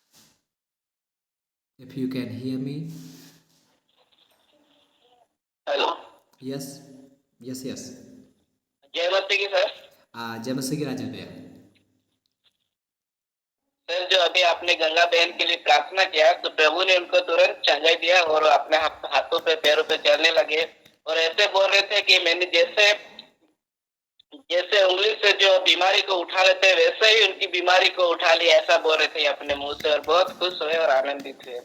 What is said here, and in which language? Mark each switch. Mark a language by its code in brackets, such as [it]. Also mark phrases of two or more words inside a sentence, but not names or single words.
[en] If you can hear me. [hi] हेलो। [en] yes yes yes. [hi] जय मसीह की सर। जय मसीह की राजन भैया। सर जो अभी आपने गंगा बहन के लिए प्रार्थना किया तो प्रभु ने उनको तुरंत चंगाई दिया और अपने हाथों पे पैरों पे चलने लगे और ऐसे बोल रहे थे कि मैंने जैसे जैसे उंगली से जो बीमारी को उठा लेते हैं वैसे ही उनकी बीमारी को उठा लिया, ऐसा बोल रहे थे अपने मुंह से और बहुत खुश हुए और आनंदित हुए।